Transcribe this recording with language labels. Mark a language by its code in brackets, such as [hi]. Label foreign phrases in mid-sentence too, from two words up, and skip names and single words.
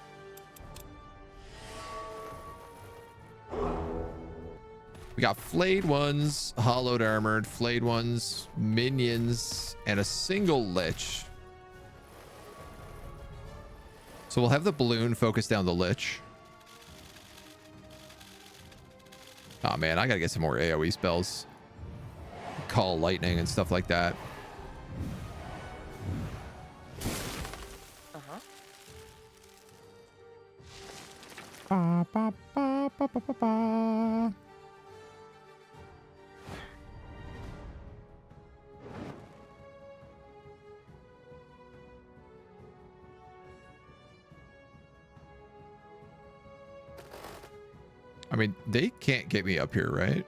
[en] We got flayed ones, hollowed armored, flayed ones, minions, and a single lich. So we'll have the balloon focus down the lich. Oh man, I gotta get some more AoE spells. Call lightning and stuff like that. Uh-huh. Ba, ba, ba, ba, ba, ba, ba. I mean, they can't get me up here, right?